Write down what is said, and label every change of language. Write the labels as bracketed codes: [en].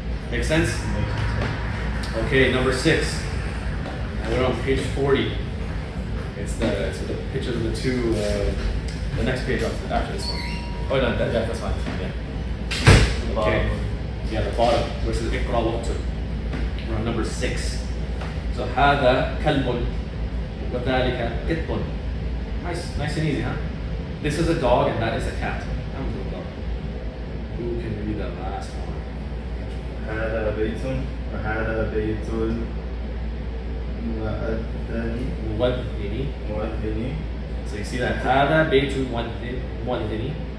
[en] Make sense? Okay, number 6. Now we're on page 40. It's the pictures of the two, the next page after this one. Oh no, that's fine. Yeah. Okay. Yeah, the bottom, which is [ar] اقرأ واكتب. [en] We're on number 6. [ar] So هذا كلب وذلك قط. [en] Nice and easy, huh? This is a dog and that is a cat. Who can read the last one? [ar] هذا بيت وهذا بيت مؤذن. مؤذن. [en] So you see that [ar] هذا بيت مؤذن.